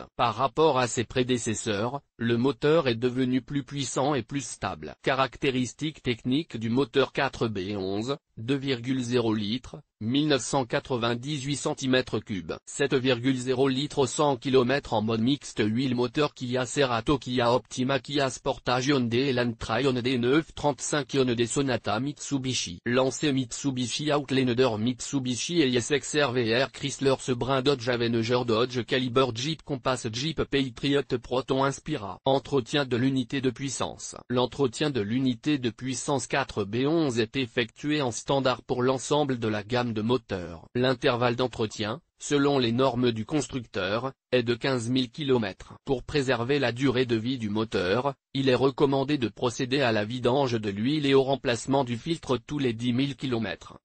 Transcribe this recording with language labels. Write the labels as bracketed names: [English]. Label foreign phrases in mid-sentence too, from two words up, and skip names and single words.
[French] Par rapport à ses prédécesseurs, le moteur est devenu plus puissant et plus stable. Caractéristiques techniques du moteur 4B11, 2,0 litres, 1998 cm3, 7,0 litres 100 km en mode mixte huile moteur Kia Cerato Kia Optima Kia Sportage Hyundai Elantra Hyundai 935 Hyundai Sonata Mitsubishi. Lancé Mitsubishi Outlander Mitsubishi ESX RVR Chrysler Sebring Dodge Avenger Dodge Caliber Jeep Compass Jeep Patriot Proton Inspira. Entretien de l'unité de puissance. L'entretien de l'unité de puissance 4B11 est effectué en standard pour l'ensemble de la gamme de moteurs. L'intervalle d'entretien, selon les normes du constructeur, est de 15 000 km. Pour préserver la durée de vie du moteur, il est recommandé de procéder à la vidange de l'huile et au remplacement du filtre tous les 10 000 km.